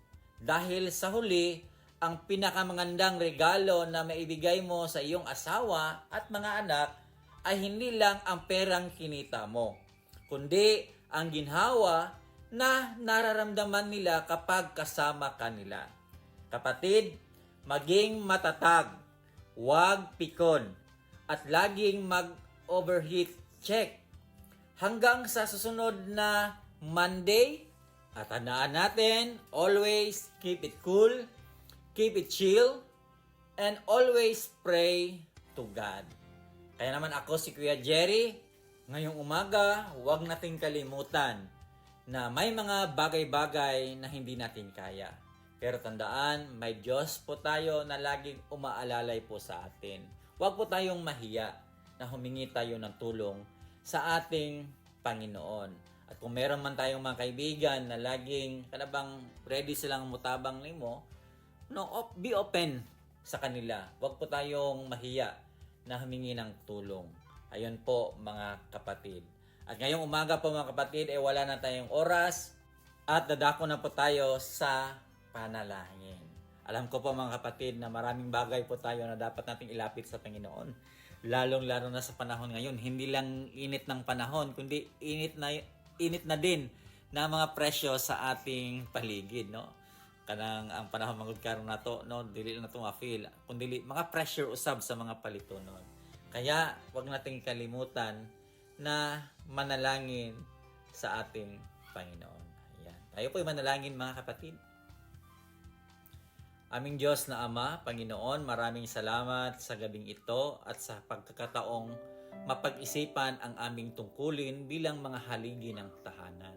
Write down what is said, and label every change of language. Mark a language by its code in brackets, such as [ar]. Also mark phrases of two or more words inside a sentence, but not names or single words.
[tl] Dahil sa huli, ang pinakamagandang regalo na maibigay mo sa iyong asawa at mga anak ay hindi lang ang perang kinita mo, kundi ang ginhawa na nararamdaman nila kapag kasama ka nila. Kapatid, maging matatag, huwag pikon, at laging mag-overheat check. Hanggang sa susunod na Monday, at tandaan natin, [en] always keep it cool, keep it chill, and always pray to God. [tl] Kaya naman ako si Kuya Jerry, ngayong umaga, huwag nating kalimutan na may mga bagay-bagay na hindi natin kaya. Pero tandaan, may Diyos po tayo na laging umaalalay po sa atin. Huwag po tayong mahiya na humingi tayo ng tulong sa ating Panginoon. At kung meron man tayong mga kaibigan na laging kanabang ready silang [ceb] mutabang nimo, [tl] no, [en] be open [tl] sa kanila. Huwag po tayong mahiya na humingi ng tulong. Ayun po mga kapatid. At ngayong umaga po mga kapatid, wala na tayong oras at dadako na po tayo sa panalangin. Alam ko po mga kapatid na maraming bagay po tayo na dapat nating ilapit sa Panginoon. Lalong-lalo na sa panahon ngayon, hindi lang init ng panahon, kundi init na din na mga presyo sa ating paligid, no? [ceb] Kanang ang panahon mangud karon nato, no, dili na to ma-feel, kundi mga pressure usab sa mga palitonon. [tl] Kaya wag nating kalimutan na manalangin sa ating Panginoon. Ayan. Tayo po'y manalangin mga kapatid. Aming Diyos na Ama, Panginoon, maraming salamat sa gabing ito at sa pagkakataong mapag-isipan ang aming tungkulin bilang mga haligi ng tahanan.